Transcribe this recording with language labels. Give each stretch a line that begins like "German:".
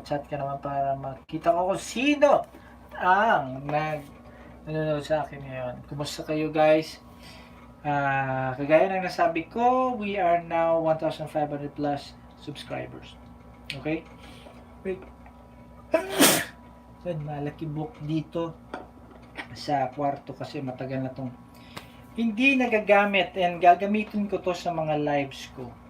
Filipino: Chat ka naman para makita ko kung sino ang nanonood sa akin ngayon. Kumusta kayo guys? Kagaya ng nasabi ko,
English: we are now 1,500 plus subscribers. Okay? Wait.
Filipino: Yan, malaki book dito sa kwarto kasi matagal na tong hindi nagagamit and gagamitin ko to sa mga lives ko.